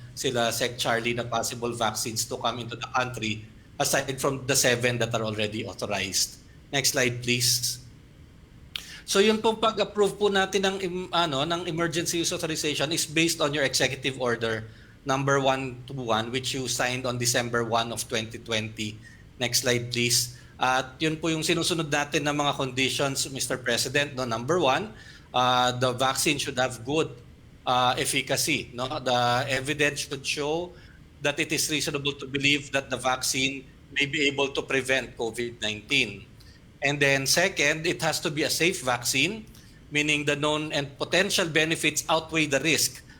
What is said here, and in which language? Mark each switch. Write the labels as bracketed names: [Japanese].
[English] Sila Sec Charlie na possible vaccines to come into the country aside from the 7 that are already authorized. Next slide, please. [Filipino] So yun pong pag-approve po natin ng [English] emergency use authorization is based on your executive order number 121 which you signed on December 1 of 2020. Next slide, please. [Filipino] At yun po yung sinusunod natin ng mga conditions, Mr. [English] President. No, number 1, the vaccine should have good efficacy. No? The evidence should show that it is reasonable to believe that the vaccine may be able to prevent COVID-19. And then second, it has to be a safe vaccine, meaning the known and potential benefits outweigh the risk.